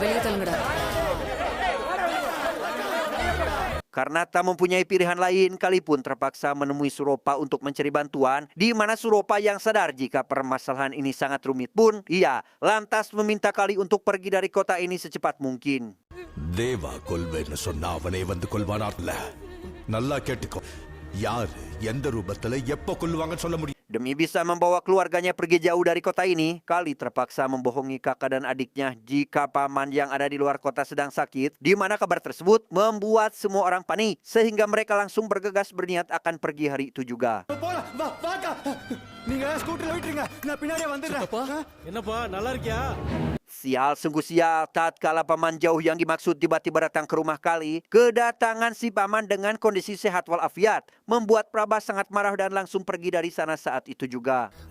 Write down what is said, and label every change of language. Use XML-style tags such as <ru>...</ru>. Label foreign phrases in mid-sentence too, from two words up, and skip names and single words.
<id>Karena tak mempunyai pilihan lain, Kali pun terpaksa menemui Suropa untuk mencari bantuan, di mana Suropa yang sadar jika permasalahan ini sangat rumit pun, ia lantas meminta Kali untuk pergi dari kota ini secepat mungkin.</id> <ta>தேவா கொல்வேன்னு சொன்னா அவனே வந்து கொல்வானார்ல. நல்லா கேட்டுக்கோ. யாரு எந்த ரூபத்துல எப்ப கொல்லுவாங்கன்னு சொல்ல முடியும்.</ta> <id>Demi bisa membawa keluarganya pergi jauh dari kota ini, Kali terpaksa membohongi kakak dan adiknya jika paman yang ada di luar kota sedang sakit, di mana kabar tersebut membuat semua orang panik, sehingga mereka langsung bergegas berniat akan pergi hari itu juga. Sial, sungguh sial, tatkala paman jauh yang dimaksud tiba-tiba datang ke rumah Kali, kedatangan si paman dengan kondisi sehat walafiat membuat Prabas sangat marah dan langsung pergi dari sana saat itu juga.</id>